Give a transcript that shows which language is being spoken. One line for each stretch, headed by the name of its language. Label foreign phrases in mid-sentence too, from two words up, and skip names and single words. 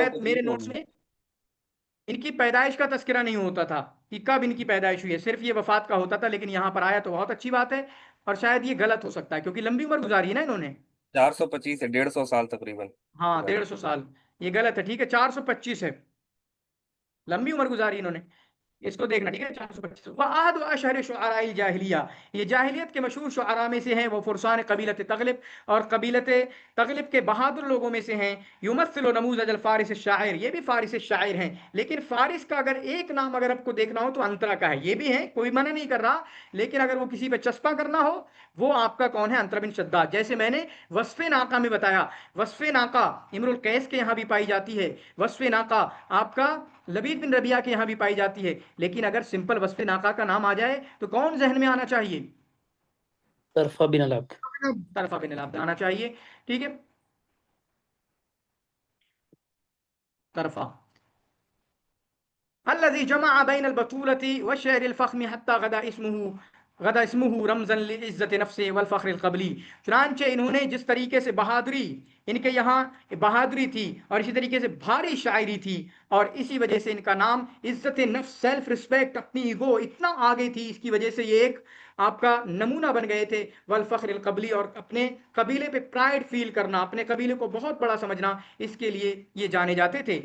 Urdu: شاید میرے نوٹس میں ان کی پیدائش کا تذکرہ نہیں ہوتا تھا کہ کب ان کی پیدائش ہوئی ہے، صرف یہ وفات کا ہوتا تھا. لیکن یہاں پر آیا تو بہت اچھی بات ہے، اور شاید یہ غلط ہو سکتا ہے کیونکہ لمبی عمر گزاری ہے نا انہوں نے. 425 ہے، 150 سال تقریباً. ہاں 150 سال، یہ غلط ہے، ٹھیک ہے 425 ہے، لمبی عمر گزاری انہوں نے. اس کو دیکھنا، ٹھیک ہے.
Arabic: 425 وعاد و أشهر شعراء الجاهلية,
Urdu: یہ جاہلیت کے مشہور شعرا میں سے ہیں. وہ
Arabic: فرسان قبيلة تغلب,
Urdu: ، اور
Arabic: قبيلة تغلب
Urdu: کے بہادر لوگوں میں سے ہیں.
Arabic: يمثل نموذج فارس شاعر,
Urdu: ، یہ بھی فارس شاعر ہیں. لیکن فارس کا اگر ایک نام اگر آپ کو دیکھنا ہو تو عنترہ کا ہے. یہ بھی ہے، کوئی منع نہیں کر رہا، لیکن اگر وہ کسی پہ چسپاں کرنا ہو وہ آپ کا کون ہے، عنترہ بن شداد. جیسے میں نے وصفِ ناقہ میں بتایا، وصفِ ناقہ امرؤ القیس کے یہاں بھی پائی جاتی ہے، وصفِ ناقہ آپ کا لبید بن ربیعہ کے یہاں بھی پائی جاتی ہے. لیکن اگر سمپل وصفِ ناقہ کا نام آ جائے تو کون ذہن میں آنا چاہیے? طرفہ بن الگ. طرفہ بن عبد آنا چاہیے، ٹھیک ہے، طرفہ.
Arabic: الذي جمع بين البطولة و شعر الفخم حتى غدا اسمه رمزاً لعزة نفس والفخر القبلي.
Urdu: چنانچہ انہوں نے جس طریقے سے بہادری، ان کے یہاں بہادری تھی اور اسی طریقے سے بھاری شاعری تھی، اور اسی وجہ سے ان کا نام عزت نفس,
English: self respect,
Urdu: ، اپنی ایگو اتنا آگے تھی، اس کی وجہ سے یہ ایک آپ کا نمونہ بن گئے تھے.
Arabic: والفخر القبلي,
Urdu: ، اور اپنے قبیلے پہ
English: pride feel
Urdu: کرنا، اپنے قبیلے کو بہت بڑا سمجھنا، اس کے لیے یہ جانے جاتے تھے.